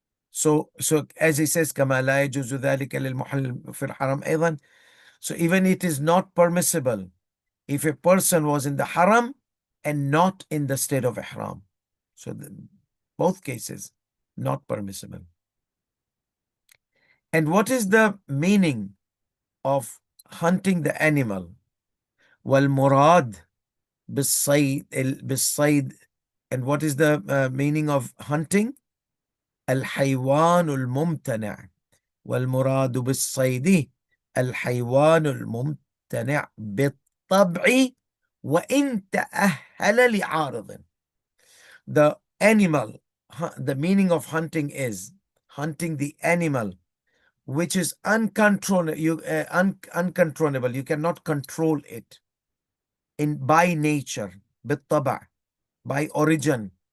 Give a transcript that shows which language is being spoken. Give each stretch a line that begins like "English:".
English: So as he says
Arabic: كما لا يجوز ذلك للمحل في الحرم أيضا.
English: So even it is not permissible if a person was in the haram and not in the state of ihram. So both cases not permissible. And what is the meaning of hunting the animal?
Arabic: والمراد بالصيد.
English: And what is the meaning of hunting?
Arabic: الحيوان الممتنع. والمراد بالصيد الحيوان الممتنع بالطبع وإن تأهل لعارض.
English: The animal, the meaning of hunting is hunting the animal which is uncontrollable. Uncontrollable. You cannot control it by nature, بالطبع, by origin.